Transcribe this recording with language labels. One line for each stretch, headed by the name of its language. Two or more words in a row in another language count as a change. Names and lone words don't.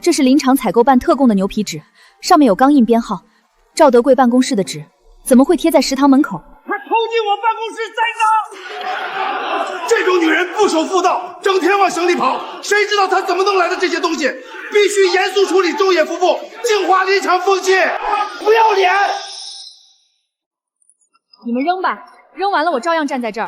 Chinese: 這是林場採購辦特供的牛皮紙，上面有鋼印編號。趙德貴辦公室的紙，怎麼會貼在食堂門口？他偷進我辦公室栽贓！這種女人不守婦道，整天往省裡跑，誰知道她怎麼弄來的這些東西？必須嚴肅處理周野夫婦，淨化林場風氣！不要臉！你們扔吧，扔完了我照樣站在這兒。